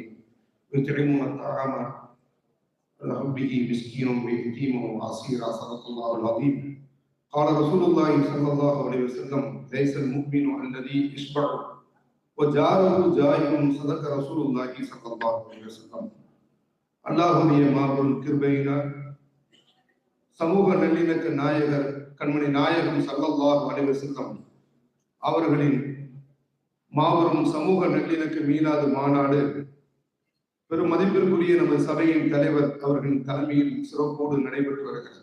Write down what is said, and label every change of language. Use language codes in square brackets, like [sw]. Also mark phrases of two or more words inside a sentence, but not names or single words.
[ar] يطعمون الطعام حبه مسكين ويتيم واسيرا. صدق الله العظيم. قال رسول الله صلى الله عليه وسلم: ليس المؤمن الذي يشبع وجاره جائع. صدق رسول الله صلى الله عليه وسلم. [ta] அல்லாஹ்வுடைய மாபெரும் கிருபையினால் சமூக நல்லிணக்க நாயகர் கண்மணி நாயகம் [ar] صلى الله عليه وسلم [ta] அவர்களின் மாபெரும் சமூக நல்லிணக்க மீளாது மாநாடு பெரும் மதிப்பிற்குரிய நமது சபையின் தலைவர் அவர்களின் தலைமையில் சிறப்போடு நடைபெற்று வருகிறது.